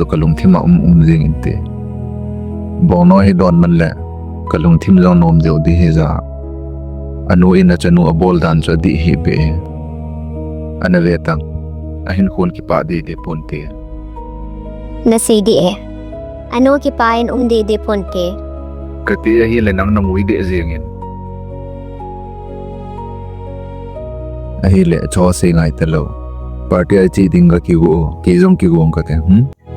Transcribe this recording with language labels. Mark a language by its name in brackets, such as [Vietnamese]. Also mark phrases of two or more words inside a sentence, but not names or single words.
[Thado Chin] kalung thima jing inte Bono hi don man le kalung thim jong nom jeu di he za anu ina chanu abol dan cho di hi be ana vetang ahin khun ki pa di de ponte Nasidi e. Ano kipain de ponte? kati hi le nang namui de jengin ahi le cho se ngai talo party ai chi dinga ki go ki jong ki go ka te